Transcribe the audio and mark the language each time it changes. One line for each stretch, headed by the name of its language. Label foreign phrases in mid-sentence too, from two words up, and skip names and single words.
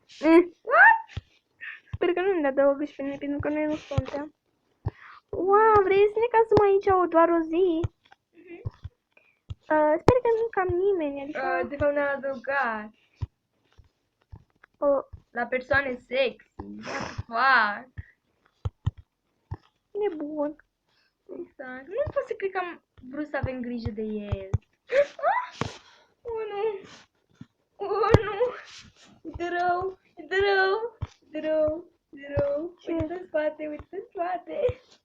Romanian: Sper că nu ne adăugă și pe noi, pentru că noi nu suntem. Wow, vrei să ne casăm aici doar o zi? Sper că nu cam nimeni, adică... De fapt ne-a adăugat. La persoane sexy.
English: What the fuck?
Romanian: Nebun. Exact. Nu pot să cred că am vrut să avem grijă de el. Oh, nu. Oh, nu. E rău. E rău. E rău. E rău. Ce? Uite în spate, uite în spate.